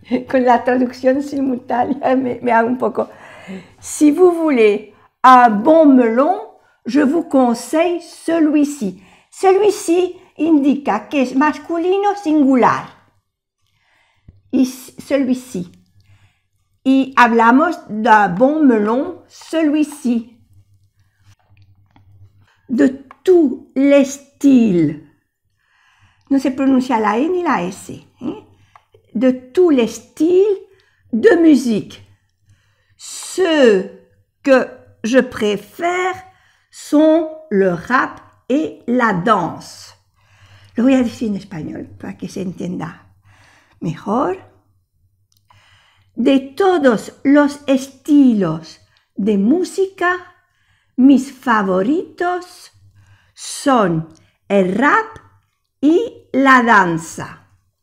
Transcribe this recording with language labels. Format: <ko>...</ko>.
<es>Con la traducción simultánea me hago un poco.</es> <fr>Si vous voulez un bon melon, je vous conseille celui-ci.</fr> <es>Celui-ci indica que es masculino singular. Y celui-ci. Y hablamos</es> <fr>d'un bon melon, celui-ci. De tous les styles.</fr> <es>No se pronuncia la E ni la S.</es> <fr>De tous les styles de musique. Ceux que je préfère sont le rap et la danse.</fr> <es>Lo voy a decir en español para que se entienda mejor. De todos los estilos de música, mis favoritos son el rap y la danza.</es>